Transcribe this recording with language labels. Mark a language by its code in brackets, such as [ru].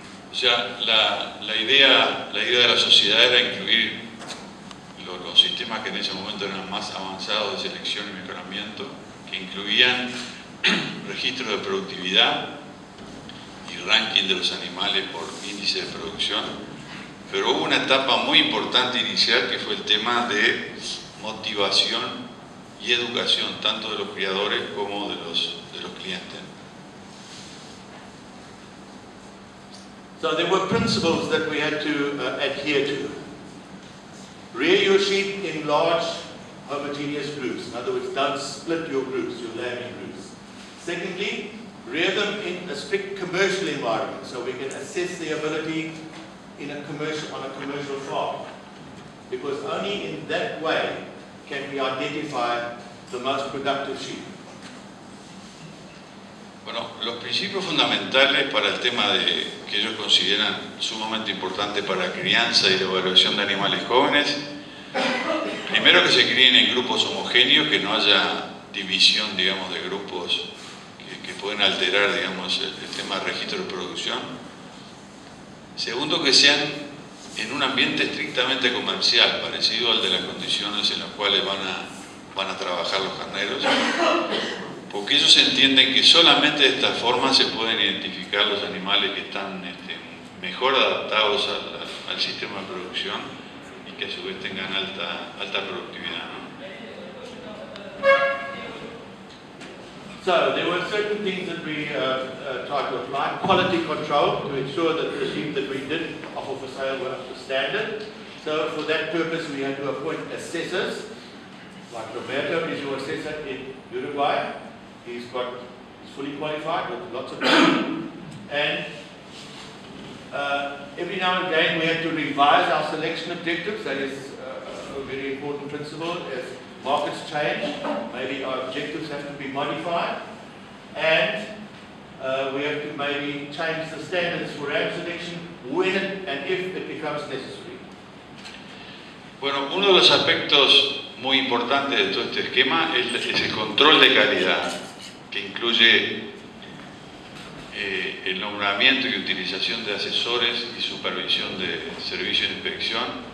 [es] O sea, la idea de la sociedad era incluir los sistemas que en ese momento eran más avanzados de selección y mejoramiento, que incluían registros de productividad y ranking de los animales por índice de producción, pero hubo una etapa muy importante inicial que fue el tema de motivación y educación, tanto de los criadores como de los clientes. [en] So there were principles that we had to adhere to. Rear your sheep in large homogeneous groups. In other words, don't split your groups, your lambing groups. Secondly, rear them in a strict commercial environment so we can assess the ability on a commercial farm. Because only in that way can we identify the most productive sheep. [es] Bueno, los principios fundamentales para el tema que ellos consideran sumamente importante para la crianza y la evaluación de animales jóvenes, primero que se críen en grupos homogéneos, que no haya división, digamos, de grupos que pueden alterar, digamos, el tema de registro de producción. Segundo, que sean en un ambiente estrictamente comercial, parecido al de las condiciones en las cuales van a trabajar los carneros, porque ellos entienden que solamente de esta forma se pueden identificar los animales que están mejor adaptados al sistema de producción y que a su vez tengan alta productividad, ¿no? [en] So there were certain things that we tried to apply. Quality control to ensure that the sheep that we did offer for sale were up to standard. So for that purpose we had to appoint assessors. Like Roberto is your assessor in Uruguay. He's fully qualified with lots of training. And every now and again we had to revise our selection objectives. That is a very important principle. As markets change, maybe our objectives have to be modified, and we have to maybe change the standards for ram selection when and if it becomes necessary. [es] Bueno, uno de los aspectos muy importantes de todo este esquema es el control de calidad, que incluye el nombramiento y utilización de asesores y supervisión de servicios de inspección.